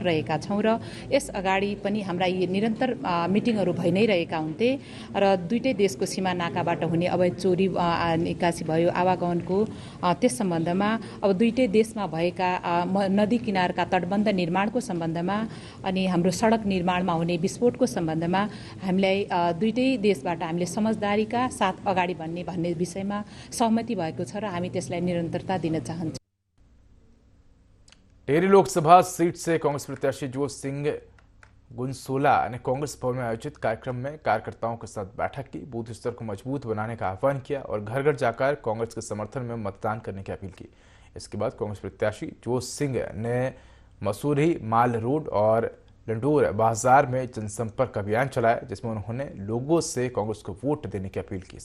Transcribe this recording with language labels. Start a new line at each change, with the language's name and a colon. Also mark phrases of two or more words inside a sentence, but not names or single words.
Nepali: रहेका छौँ र यस अगाडि पनि हाम्रा यी निरन्तर मिटिङहरू भइ नै रहेका हुन्थे र दुईटै देशको सीमा नाकाबाट हुने अवैध चोरी निकासी भयो, आवागमनको त्यस सम्बन्धमा अब दुईटै देशमा भएका नदी किनारका तटबन्ध निर्माणको सम्बन्धमा अनि हाम्रो सडक निर्माणमा हुने विस्फोटको सम्बन्धमा हामीलाई दुईटै देशबाट हामीले समझदारीका साथ अगाडि भन्ने विषयमा सहमति भएको छ र हामी त्यसलाई निरन्तरता दिन चाहन्छौँ।
Hindi: टिहरी लोकसभा सीट से कांग्रेस प्रत्याशी जोश सिंह गुनसोला ने कांग्रेस भवन में आयोजित कार्यक्रम में कार्यकर्ताओं के साथ बैठक की। बूथ स्तर को मजबूत बनाने का आह्वान किया और घर घर जाकर कांग्रेस के समर्थन में मतदान करने की अपील की। इसके बाद कांग्रेस प्रत्याशी जोश सिंह ने मसूरी माल रोड और लंडोर बाजार में जनसंपर्क अभियान चलाया, जिसमें उन्होंने लोगों से कांग्रेस को वोट देने की अपील की।